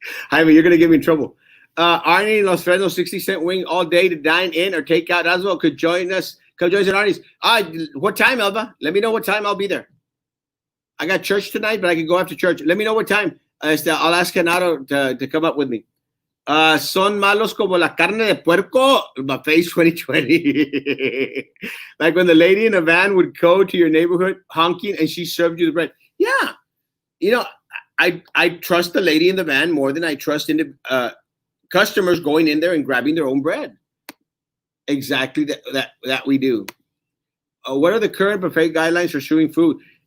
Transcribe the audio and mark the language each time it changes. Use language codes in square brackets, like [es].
[en] Jaime, you're going to get me in trouble. Arnie Los Fresnos, 60-cent wing all day to dine in or take out as well. Could join us. Come join us at Arnie's. What time, Elva? Let me know what time I'll be there. I got church tonight, but I can go after church. Let me know what time. I'll ask Genaro to come up with me. [es] Son malos como la carne de puerco. [en] Buffets 2020. Like when the lady in a van would go to your neighborhood honking and she served you the bread. Yeah. You know, I trust the lady in the van more than I trust in the customers going in there and grabbing their own bread. Exactly that we do. What are the current buffet guidelines for serving food?